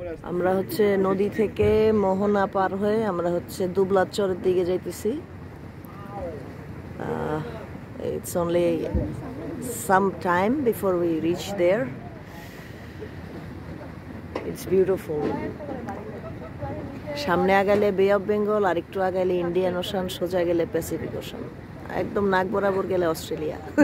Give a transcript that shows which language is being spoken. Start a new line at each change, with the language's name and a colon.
Bangla: আমরা হচ্ছে নদী থেকে মোহনা পার হয়ে আমরা হচ্ছে দুবলাচরের দিকে যাইতেছি।
English: It's only some time before we reach there. It's beautiful.
Bangla: সামনে আগালে বে অফ বেঙ্গল, আর একটু আগালে ইন্ডিয়ান ওশান, সোজা গেলে প্যাসিফিক ওশান, একদম নাক বরাবর গেলে অস্ট্রেলিয়া।